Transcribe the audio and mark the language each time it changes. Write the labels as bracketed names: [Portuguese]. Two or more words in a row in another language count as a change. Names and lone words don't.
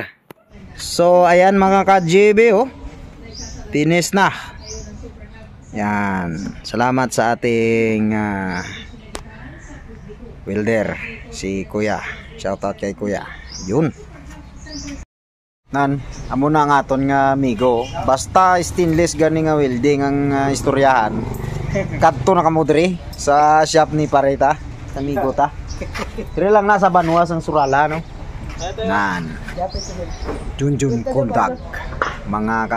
[Filipino] So ayan mga ka-GB, oh, finish na. Yan, salamat sa ating welder, si Kuya. Shoutout kay Kuya. Yun. [Hiligaynon] Nan, amo na nga aton nga amigo. Basta stainless gani nga welding ang istoryahan. Kadto na kamo diri sa shop ni Pareta, amigo ta. Dire lang nasa Banuas ang Surala, no. Nan. Junjun Kondag, mga kaabyanan.